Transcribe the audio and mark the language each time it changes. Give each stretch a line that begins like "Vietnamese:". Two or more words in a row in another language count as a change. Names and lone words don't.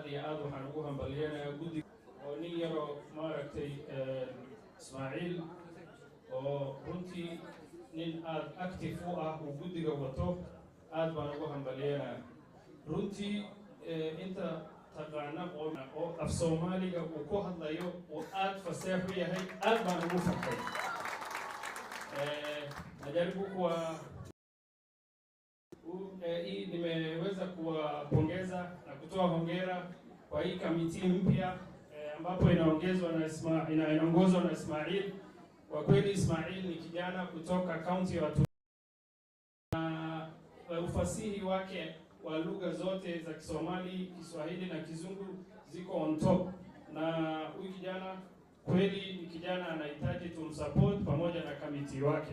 Somali: iyo aad waxaan ugu hambaliyanayaa guddiga oo nin yaroo maaragtay Ismaaciil oo runtii nin aad active u ah uu guddiga wato aad baan ugu hambaliyanayaa runtii inta taqaana oo af Soomaaliga uu ku hadlayo oo aad fasax u yahay aad baan ugu farxay
Swahili: najaribu nimeweza kuwapongeza na kutoa hongera kwa hii kamiti mpya ambapo inaongozwa na Ismail. Kwa kweli Ismail ni kijana kutoka kaunti ya Watu na ufasihi wake wa lugha zote za Kisomali, Kiswahili na Kizungu ziko
English: on top,
Swahili: na huyu kijana kweli ni kijana anahitaji tumsupport pamoja na kamiti wake.